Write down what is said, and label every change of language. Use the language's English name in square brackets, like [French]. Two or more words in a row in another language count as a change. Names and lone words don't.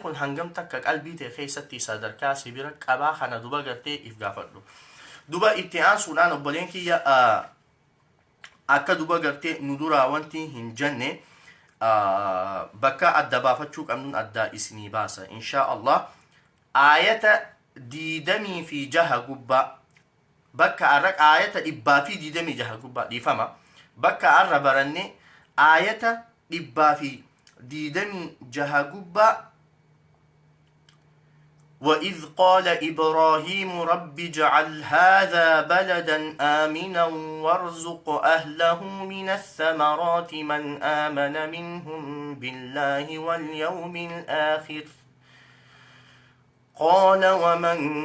[Oromo] kun hangam takka qalbii tee keessatti sadarkaa sibira qabaa kana duba gartee if gaafadhu duba itti aansuudhaan obboleen kiyya akka duba gartee nu duraa wanti hin jenne bakka adda baafachuu qabnuun adda isinii baasa [Arabic] إن شاء الله [Oromo] aayata 26 gubbaa bakka arra aayata 126 gubbaa dhiifama bakka arra baranne aayata [Arabic] 126 gubbaa وإذ قال إبراهيم رب اجعل هذا بلدا آمنا وارزق أهله من الثمرات من آمن منهم بالله واليوم الآخر قال ومن